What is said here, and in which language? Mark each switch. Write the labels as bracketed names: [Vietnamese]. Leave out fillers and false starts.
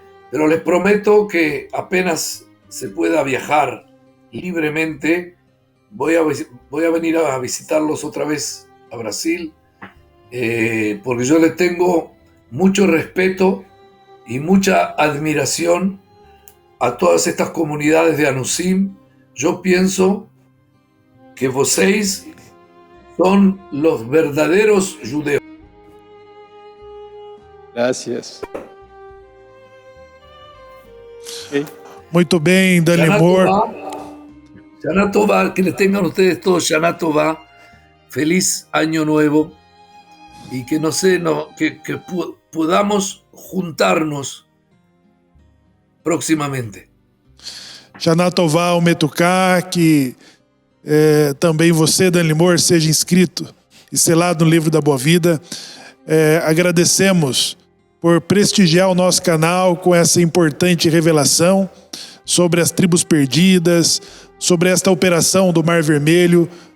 [Spanish] pero les prometo que apenas se pueda viajar libremente, voy a venir a visitarlos otra vez a Brasil, porque yo les tengo mucho respeto y mucha admiración a todas estas comunidades de Anusim. Yo pienso que vocês son los verdaderos judeos. Gracias. [English] Okay. [Portuguese] Muito bem, Dan Limor. [Spanish] Shana Tova, que les tengan ustedes todos Shana Tova, feliz año nuevo y que que podamos juntarnos próximamente. [Hebrew] Shana Tová ao Metuká, [Portuguese] que também você, Dan Limor, seja inscrito e selado no livro da Boa Vida. Agradecemos por prestigiar o nosso canal com essa importante revelação sobre as tribos perdidas, sobre esta operação do Mar Vermelho.